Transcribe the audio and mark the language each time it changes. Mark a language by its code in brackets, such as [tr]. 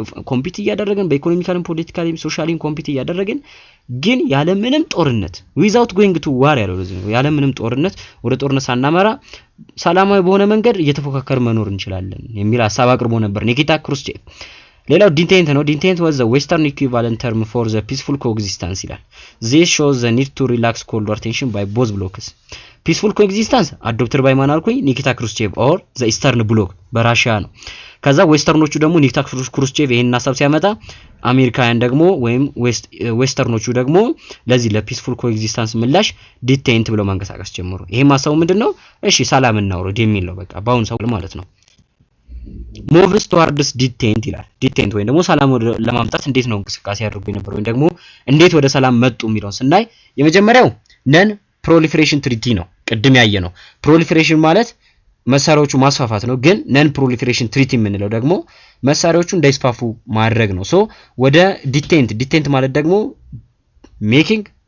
[am] ኮምፒት እያደረግን በኢኮኖሚካልም ፖለቲካልም ሶሻሊም ኮምፒት እያደረግን ግን ያለ ምንም ጦርነት [en] without going to war [am] ያለው ለዚህ ነው። ያለ ምንም ጦርነት ወደ ጦርነት ሳናመራ ሰላማዊ በሆነ መንገድ እየተፈካከር መኖር እንችላለን የሚል ሐሳብ አቅርቦ ነበር ኒኪታ ክሩስቼቭ። ሌላው ዲቴንት ነው። ዲቴንት [en] was the western equivalent term for the peaceful coexistence [am] ይላል። [en] This shows the need to relax cold war tension by both blocks. peaceful coexistence adopted by [am] ማን አልኩኝ? ኒኪታ ክሩስቼቭ [en] or the eastern bloc [am] በራሺያ ነው። ከዛ ዌስተርኖቹ ደግሞ ኒኪታ ክሩስቼቭ ይሄን ሐሳብ ሲያመጣ አሜሪካውያን ደግሞ ወይም ዌስተርኖቹ ደግሞ ለዚህ ለፒስፉል ኮኤግዚስተንስ ምላሽ ዲቴንት ብለው ማንቀሳቀስ ጀመሩ። ይሄም ሐሳቡ ምንድነው? እሺ ሰላም እናውረድ የሚል ነው። በቃ ባሁን ሰው ማለት ነው። [en] moves towards detent [am] ይላል። ዲቴንት ወይም ደግሞ ሰላም ለማምጣት እንዴት ነው እንቅስቃሴ ያደርጉ የነበረው ወይም ደግሞ እንዴት ወደ ሰላም መጡ የሚለውን ስናይ የመጀመሪያው ነን ፕሮሊፌሬሽን ትሪቲ ነው። ቅድም ያየ ነው። ፕሮሊፌሬሽን ማለት መሳሪያዎቹ ማስፋፋት ነው። ግን ነን ፕሮሊፌሬሽን ትሪቲ የምንለው ደግሞ መሳሪያዎቹ እንዳይስፋፉ ማድረግ ነው። ሶ ወደ ዲቴንት ማለት ደግሞ ሜኪንግ